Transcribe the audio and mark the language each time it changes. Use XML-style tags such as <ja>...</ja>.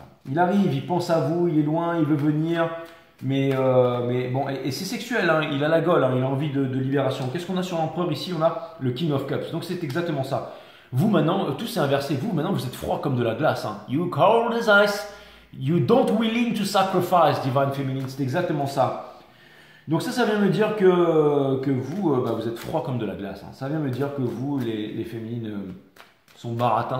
<fr>Il arrive, il pense à vous, il est loin, il veut venir... Mais bon, et c'est sexuel, hein, il a la gaule, hein, il a envie de libération. Qu'est-ce qu'on a sur l'empereur ici? On a le King of Cups. Donc c'est exactement ça. Vous maintenant, tout s'est inversé. Vous maintenant, vous êtes froid comme de la glace.</fr> <en>Hein. You cold as ice. You don't willing to sacrifice, divine féminine.</en> <fr>C'est exactement ça. Donc ça vient me dire que vous, vous êtes froid comme de la glace. Hein. Ça vient me dire que vous, les féminines, sont baratins.</fr>